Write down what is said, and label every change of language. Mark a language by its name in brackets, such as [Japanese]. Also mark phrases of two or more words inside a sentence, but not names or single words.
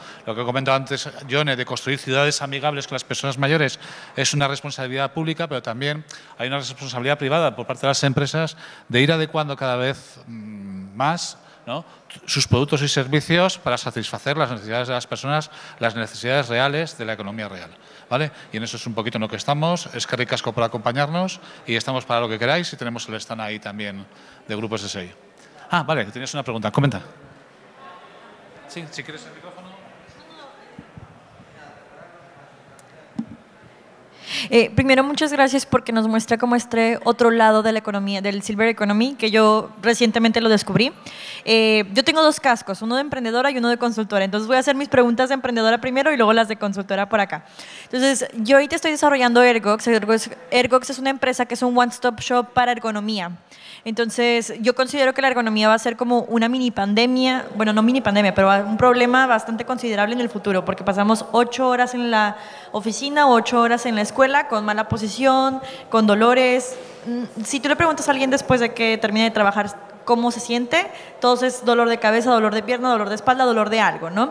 [Spanish] Lo que comentaba antes Yone, de construir ciudades amigables con las personas mayores, es una responsabilidad pública, pero también hay una responsabilidad privada por parte de las empresas de ir adecuando cada vez más, ¿no?, sus productos y servicios para satisfacer las necesidades de las personas, las necesidades reales de la economía real, ¿vale? Y en eso es un poquito en lo que estamos. [Basque] Eskerrik asko [Spanish] por acompañarnos y estamos para lo que queráis, y tenemos el stand ahí también de Grupo SSI. Vale, que tenías una pregunta. Comenta. Sí, si quieres el micrófono. Primero, muchas gracias porque nos muestra como este otro lado de la economía, del [English] Silver Economy, [Spanish] que yo recientemente lo descubrí. Yo tengo dos cascos, uno de emprendedora y uno de consultora. Entonces voy a hacer mis preguntas de emprendedora primero y luego las de consultora por acá. Entonces, yo ahorita estoy desarrollando Ergox. Ergox es una empresa que es un [English] one-stop shop [Spanish] para ergonomía. Entonces, yo considero que la ergonomía va a ser como una mini pandemia, bueno, no mini pandemia, pero un problema bastante considerable en el futuro, porque pasamos 8 horas en la oficina, 8 horas en la escuela, con mala posición, con dolores. Si tú le preguntas a alguien después de que termine de trabajar cómo se siente, todo es dolor de cabeza, dolor de pierna, dolor de espalda, dolor de algo, ¿no?